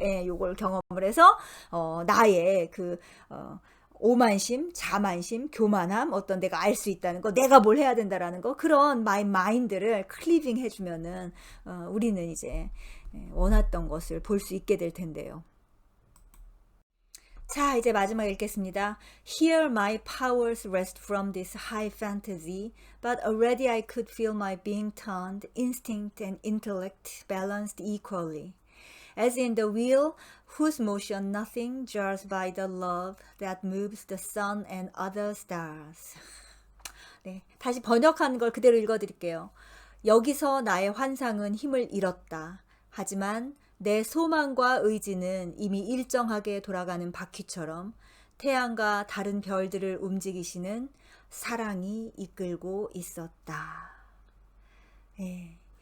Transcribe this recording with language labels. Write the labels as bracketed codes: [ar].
[ko] 예, 요걸 경험을 해서, 나의 오만심, 자만심, 교만함, 어떤 내가 알 수 있다는 거, 내가 뭘 해야 된다라는 거, 그런 마인드를 클리빙 해주면은, 우리는 이제 원했던 것을 볼 수 있게 될 텐데요. 자, 이제 마지막 읽겠습니다. [en] Here my powers rest from this high fantasy, but already I could feel my being turned, instinct and intellect balanced equally. As in the wheel, whose motion nothing jars by the love that moves the sun and other stars. [ko] 네, 다시 번역한 걸 그대로 읽어드릴게요. 여기서 나의 환상은 힘을 잃었다. 하지만 내 소망과 의지는 이미 일정하게 돌아가는 바퀴처럼 태양과 다른 별들을 움직이시는 사랑이 이끌고 있었다. 예.